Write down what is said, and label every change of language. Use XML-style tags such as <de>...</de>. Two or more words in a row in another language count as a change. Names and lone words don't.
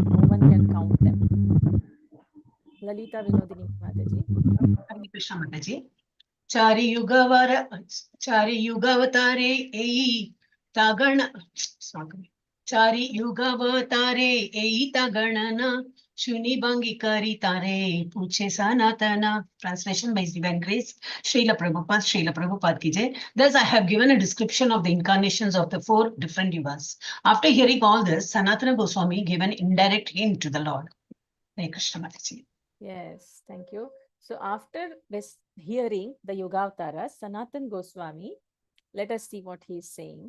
<en>No one can count them. Lalita Vinodini Mataji. Hare Krishna Mataji.</en> <bn>চারি যুগাবতারে এই তাগণ চারি যুগাবতারে এই তাগণনা শুনি বংগী করী তারে পূছে সনাতনা.</bn> <en>Translation by His Divine Grace Srila Prabhupada</en> <hi>की जय.</hi> <en>Thus I have given a description of the incarnations of the 4 different yugas. After hearing all this, Sanatana Goswami gave an indirect hint to the Lord. Hare Krishna Mataji. Yes, thank you. So after this hearing the Yuga avatars, Sanatan Goswami, let us see what he is saying.</en>